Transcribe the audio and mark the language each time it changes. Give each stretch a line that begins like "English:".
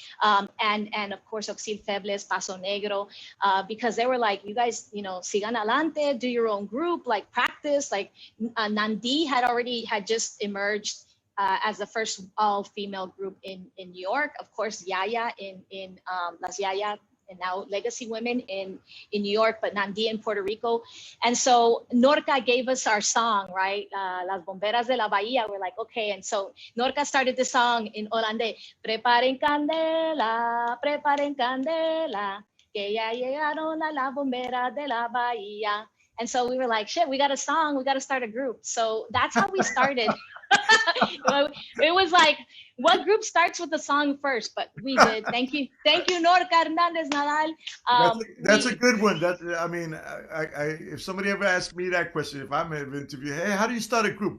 English: And of course, Oxil Febles, Paso Negro, because they were like, you guys,
Spanish: sigan adelante,
English: do your own group, like practice, like Nandi had just emerged as the first all-female group in New York. Of course, Yaya in Las Yaya, and now Legacy Women in New York, but Nandía in Puerto Rico. And so Norca gave us our song, right? Las Bomberas de la Bahía. We're like, okay. And so Norca started the song in holandés.
Spanish: Preparen candela, que ya llegaron las bomberas de la Bahía.
English: And so we were like, shit, we got a song, we got to start a group. So that's how we started. It was like, what group starts with the song first? But we did. Thank you, Norca Hernandez Nadal. That's a good one. That, I mean, if somebody ever asked me that question, if I'm ever interviewed, hey, how do you start a group?